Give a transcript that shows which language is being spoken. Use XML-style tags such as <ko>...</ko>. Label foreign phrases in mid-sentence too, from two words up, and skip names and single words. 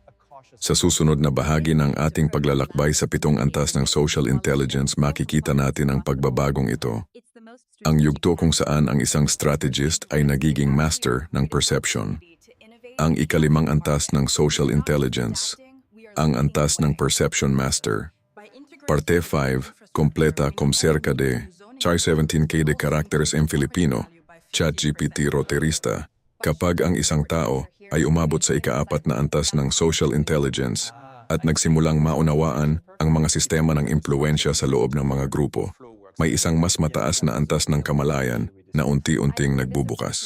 <tl>Sa susunod na bahagi ng ating paglalakbay sa 7 antas ng</tl> <en>social intelligence,</en> <tl>makikita natin ang pagbabagong ito. Ang yugto kung saan ang isang strategist ay nagiging master ng perception. Ang ika-5 antas ng</tl> <en>social intelligence,</en> <tl>ang antas ng</tl> <en>perception master.</en> <pt>Parte 5, kompleta com cerca de 17K de caracteres en Filipino, ChatGPT Roterista.</pt> <tl>Kapag ang isang tao ay umabot sa ika-4 na antas ng</tl> <en>social intelligence</en> <tl>at nagsimulang maunawaan ang mga sistema ng impluensya sa loob ng mga grupo, may isang mas mataas na antas ng kamalayan na unti-unting nagbubukas.</tl>